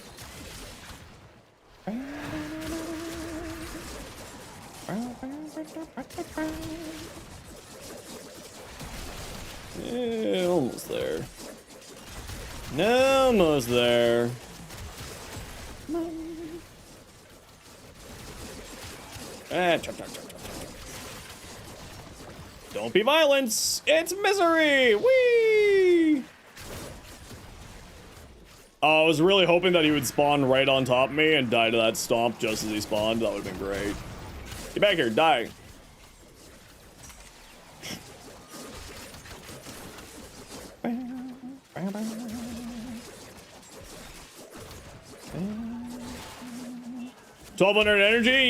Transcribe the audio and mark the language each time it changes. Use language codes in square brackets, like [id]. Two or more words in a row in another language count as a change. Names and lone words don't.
[en] Eh, almost there. No, almost there. Eh, chop, chop, chop, chop, chop. Don't be violence. It's misery. Whee! I was really hoping that he would spawn right on top of me and die to that stomp just as he spawned. That would have been great. Get back here. Die. $1,200 energy?